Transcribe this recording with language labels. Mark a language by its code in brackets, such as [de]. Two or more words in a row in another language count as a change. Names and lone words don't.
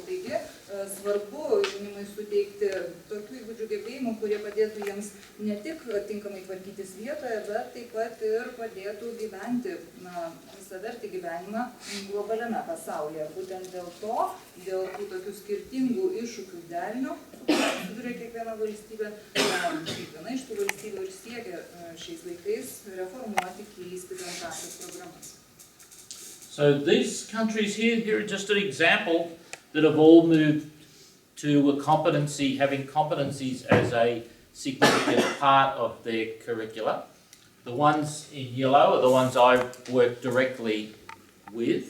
[lt] Taigi svarbu jaunimui suteikti tokių įgūdžių gebėjimų, kurie padėtų jiems ne tik tinkamai tvarkytis vietoje, bet taip pat ir padėtų gyventi visavertį gyvenimą globaliame pasaulyje. Būtent dėl to, dėl tų tokių skirtingų iššūkių derinio, su kuriuo susiduria kiekviena valstybė, kiekviena iš tų valstybių ir siekia šiais laikais reformuoti, keisti bendrąsias programas. [en] So these countries here are just an example that have all moved to a competency, having competencies as a significant part of their curricula. The ones in yellow are the ones I work directly with.